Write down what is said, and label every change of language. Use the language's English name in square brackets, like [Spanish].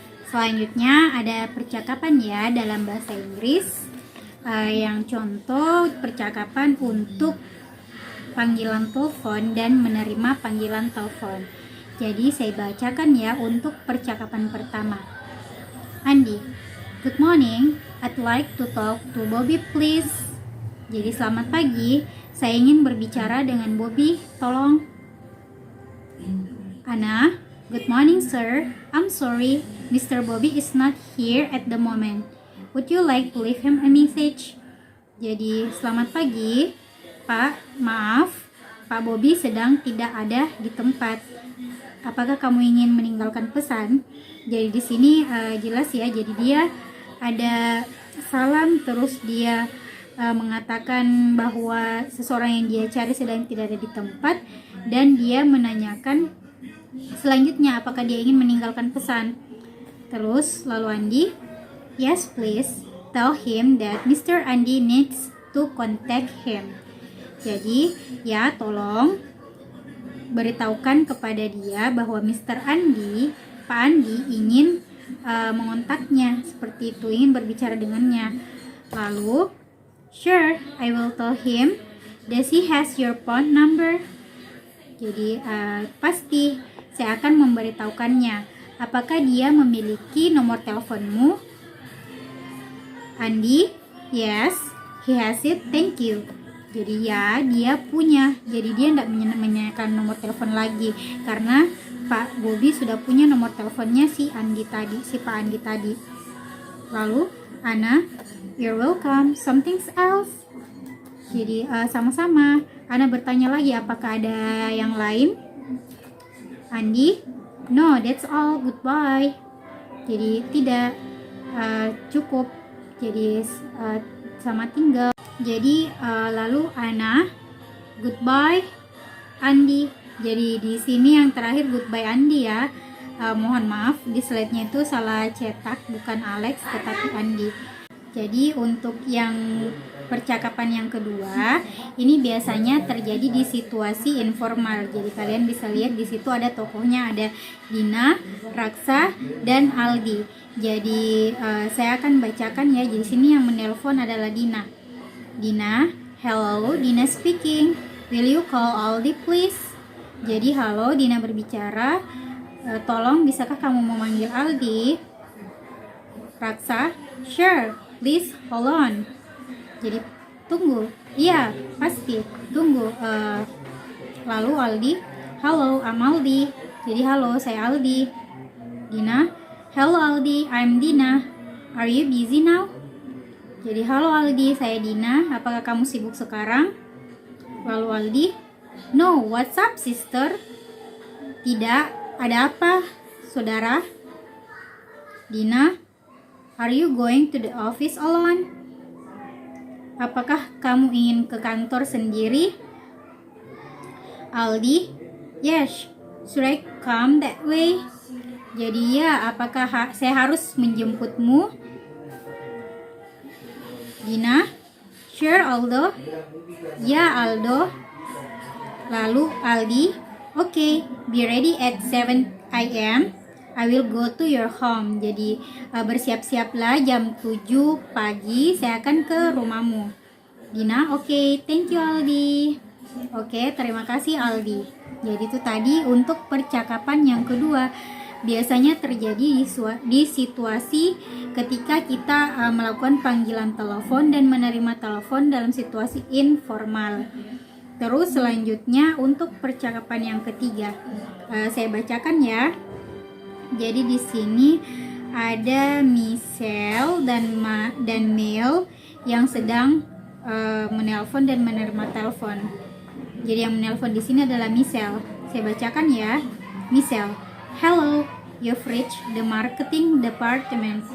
[Indonesian] Selanjutnya ada percakapan ya dalam bahasa Inggris, yang contoh percakapan untuk panggilan telepon dan menerima panggilan telepon. Jadi saya bacakan ya untuk percakapan pertama. [English] Andi, good morning, I'd like to talk to Bobby please. [Indonesian] Jadi selamat pagi, saya ingin berbicara dengan Bobby, tolong. [English] Anna, good morning sir, I'm sorry, Mr. Bobby is not here at the moment. Would you like to leave him a message? [Indonesian] Jadi selamat pagi Pak, maaf, Pak Bobby sedang tidak ada di tempat. Apakah kamu ingin meninggalkan pesan? Jadi di sini jelas ya, jadi dia ada salam, terus dia mengatakan bahwa seseorang yang dia cari sedang tidak ada di tempat, dan dia menanyakan selanjutnya apakah dia ingin meninggalkan pesan. Terus lalu [English] Andi, yes please, tell him that Mr. Andi needs to contact him. [Indonesian] Jadi ya tolong beritahukan kepada dia bahwa Mr. Andi, Pak Andi ingin mengontaknya, seperti itu, ingin berbicara dengannya. Lalu [English] sure, I will tell him. Does he has your phone number? [Indonesian] Jadi pasti saya akan memberitahukannya. apakah dia memiliki nomor teleponmu? [English] Andi, yes, he has it, thank you. [Indonesian] Jadi ya, dia punya. Jadi dia tidak menanyakan nomor telepon lagi karena Pak Bobby sudah punya nomor teleponnya si Pak Andi tadi. Lalu [English] Ana, you're welcome, something else. [Indonesian] Jadi sama-sama. Ana bertanya lagi, apakah ada yang lain? [English] Andi, no, that's all, goodbye. [Indonesian] Jadi tidak, cukup. Jadi sama tinggal. Jadi lalu Ana, [English] goodbye [Indonesian] Andi. Jadi di sini yang terakhir [English] goodbye [Indonesian] Andi ya. Mohon maaf di slide-nya itu salah cetak, bukan Alex tetapi Andi. Jadi untuk yang percakapan yang kedua, ini biasanya terjadi di situasi informal. Jadi kalian bisa lihat di situ ada tokohnya, ada Dina, Raksa, dan Aldi. Jadi saya akan bacakan ya. Jadi sini yang menelpon adalah Dina. [English] Dina, hello, Dina speaking. Will you call Aldi please? [Indonesian] Jadi halo, Dina berbicara. Tolong bisakah kamu memanggil Aldi? [English] Raksa, sure, please hold on. [Indonesian] Jadi tunggu. Iya, pasti. Tunggu. Lalu Aldi, halo, [English] I'm Aldi. [Indonesian] Jadi halo, saya Aldi. [English] Dina, hello Aldi, I'm Dina. Are you busy now? [Indonesian] Jadi halo Aldi, saya Dina. Apakah kamu sibuk sekarang? Lalu Aldi, [English] no, what's up sister? [Indonesian] Tidak, ada apa saudara? [English] Dina, are you going to the office alone? [Indonesian] Apakah kamu ingin ke kantor sendiri? [English] Aldi, yes, should I come that way? [Indonesian] Jadi ya, apakah saya harus menjemputmu? [English] Dina, sure Aldo. Ya Aldo. Lalu Aldi, okay, be ready at 7 AM. I will go to your home. [Indonesian] Jadi bersiap-siaplah jam 7 pagi saya akan ke rumahmu. [English] Dina, okay, thank you Aldi. [Indonesian] Oke, terima kasih [English] Aldi. [Indonesian] Jadi itu tadi untuk percakapan yang kedua. Biasanya terjadi di situasi ketika kita melakukan panggilan telepon dan menerima telepon dalam situasi informal. Terus selanjutnya untuk percakapan yang ketiga, saya bacakan ya. Jadi di sini ada Michelle dan Mel yang sedang menelpon dan menerima telepon. Jadi yang menelpon di sini adalah Michelle. Saya bacakan ya. [English] Michelle, hello, you've reached the marketing department.